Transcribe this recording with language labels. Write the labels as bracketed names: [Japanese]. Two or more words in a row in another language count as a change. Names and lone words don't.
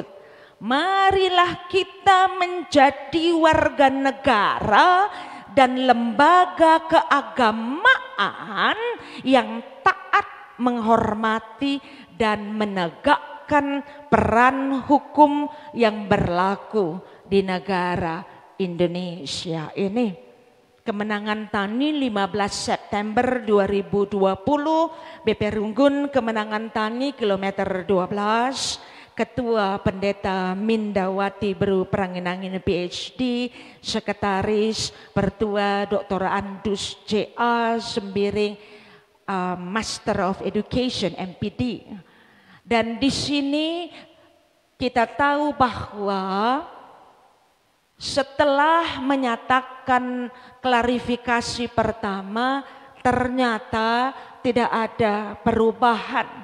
[Indonesian] Marilah kita menjadi warga negara dan lembaga keagamaan yang taat, menghormati dan menegakkan peran hukum yang berlaku di negara Indonesia ini. Kemenangan Tani 15 September 2020, BP Runggun Kemenangan Tani kilometer 12, Ketua Pendeta Mindawati Beru Pranginangin PhD, Sekretaris Pertua Dr. Andus CA Sembiring, [English] Master of Education MPD. [Indonesian] Dan di sini kita tahu bahwa setelah menyatakan klarifikasi pertama, ternyata tidak ada perubahan.